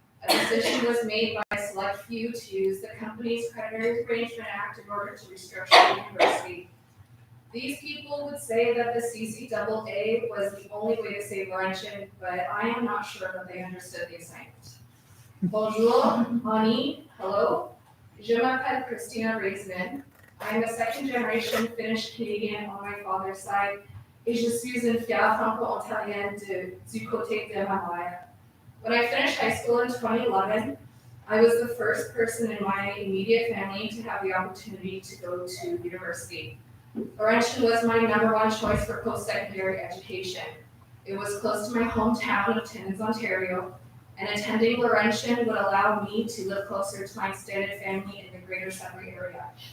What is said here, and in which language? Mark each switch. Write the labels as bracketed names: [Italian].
[English] A decision was made by a select few to use the company's Creditors Arrangement Act in order to restructure the university. These people would say that the CCAA was the only way to save Laurentian, but I am not sure that they understood the assignment. [French] Bonjour, Ani, hello. Je m'appelle Christina Raistlin. [English] I am a second-generation Finnish Canadian on my father's side, [French] et je suis une fière franco-ontarienne du côté de ma mère. [English] When I finished high school in 2011, I was the first person in my immediate family to have the opportunity to go to university. Laurentian was my number one choice for post-secondary education. It was close to my hometown of Timmins, Ontario, and attending Laurentian would allow me to live closer to my extended family in the greater Sudbury area.